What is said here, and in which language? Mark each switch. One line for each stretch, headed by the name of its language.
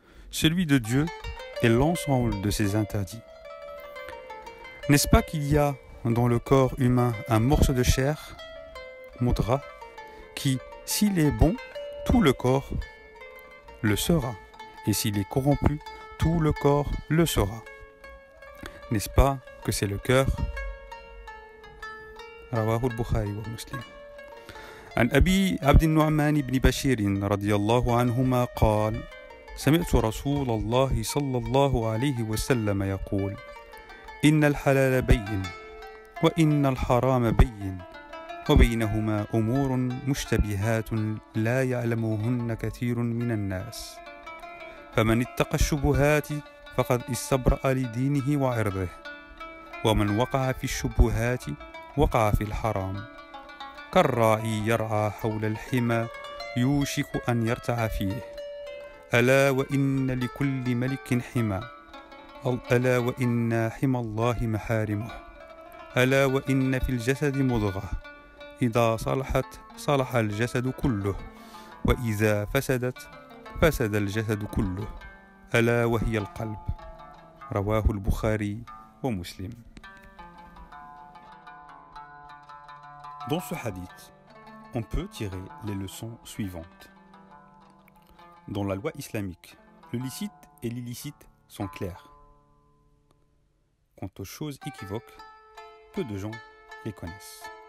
French: Celui de Dieu est l'ensemble de ses interdits. N'est-ce pas qu'il y a dans le corps humain un morceau de chair, mudra, qui, s'il est bon, tout le corps le sera, et s'il est corrompu, tout le corps le sera. N'est-ce pas que c'est le cœur?
Arabic: Rawahu al-Bukhari wa Muslim. عن أبي عبد النعمان بن بشير رضي الله عنهما قال: سمعت رسول الله صلى الله عليه وسلم يقول: إن الحلال بين وإن الحرام بين وبينهما أمور مشتبهات لا يعلمهن كثير من الناس فمن اتقى الشبهات فقد استبرأ لدينه وعرضه ومن وقع في الشبهات وقع في الحرام كالراعي يرعى حول الحمى يوشك أن يرتع فيه ألا وإن لكل ملك حمى ألا وإن حمى الله محارمه ألا وإن في الجسد مضغة إذا صلحت صلح الجسد كله وإذا فسدت فسد الجسد كله ألا وهي القلب رواه البخاري ومسلم.
French: Dans ce hadith, on peut tirer les leçons suivantes. Dans la loi islamique, le licite et l'illicite sont clairs. Quant aux choses équivoques, peu de gens les connaissent.